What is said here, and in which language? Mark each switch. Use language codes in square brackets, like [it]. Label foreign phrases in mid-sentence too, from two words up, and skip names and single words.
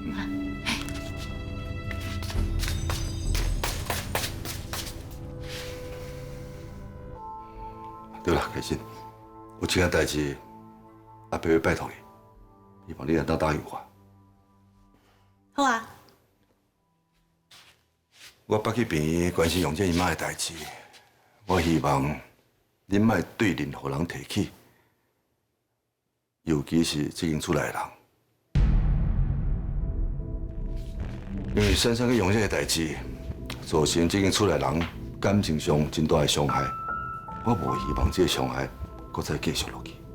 [nan] 对啦，开心，有一件代志，阿伯要拜托你，希望你能答应我。好啊。我捌去病院关心用这姨妈的代志，我希望恁莫对任何人提起，尤其是这间厝内的人，因为珊珊去用这个代志，造成这间厝内人感情上真大的伤害。我无希望这个伤害搁再继续落去。